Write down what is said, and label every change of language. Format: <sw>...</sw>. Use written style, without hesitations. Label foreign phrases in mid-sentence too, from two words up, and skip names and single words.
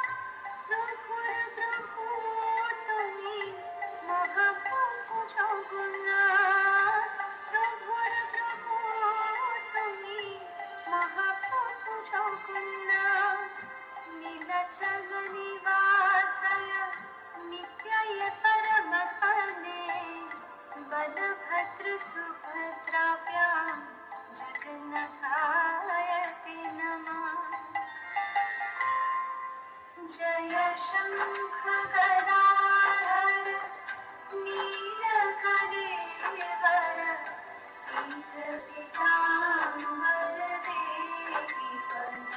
<bn>প্রভুর প্রভু তুমি মহাপ্রভু জগন্নাথ। প্রভুর প্রভু তুমি মহাপ্রভু জগন্নাথ।</bn> <sa>নীলাচল নিবাসায় नित्याय परमपदे बलभद्र सुभद्राभ्यां जगन्नाथाय ते नमः। जय शंख गदाधर नीलकरेवर पीतपीताम्बर देहि वरम्।</sa>